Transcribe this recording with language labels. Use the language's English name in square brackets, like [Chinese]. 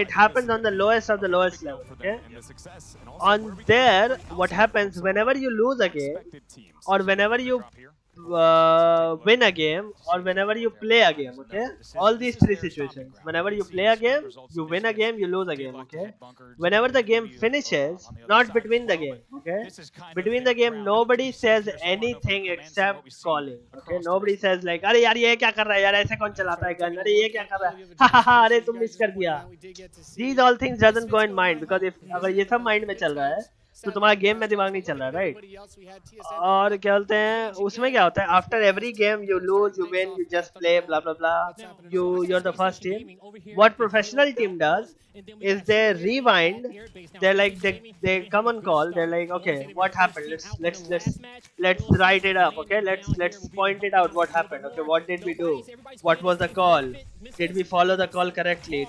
[English] It happens on the lowest of the lowest level, okay? On there, what happens whenever you lose a game, or whenever you win a game, or whenever you play a game, okay? All these three situations. Whenever you play a game, you win a game, you lose a game, okay? Whenever the game finishes, not between the game, okay? Between the game, nobody says anything except calling, okay? Nobody says like, [Hindi] अरे यार ये क्या कर रहा है यार, ऐसे कौन चलाता है गन, अरे ये क्या कर रहा है, हा हा हा, अरे तुम मिस कर दिया. [English] These all things doesn't go in mind, because if [Hindi] अगर ये सब mind में चल रहा है, तो तुम्हारा गेम में दिमाग नहीं चल रहा, राइट? और क्या बोलते हैं उसमें क्या होता है, [English] after every game you lose you win you just play blah blah [Hindi] blah, [English] you're the first team. What professional team does is they rewind. They're like they come on call. They're like, okay, what happened? Let's write it up. Okay, let's point it out. What happened? Okay, what did we do? What was the call? Did we follow the call correctly?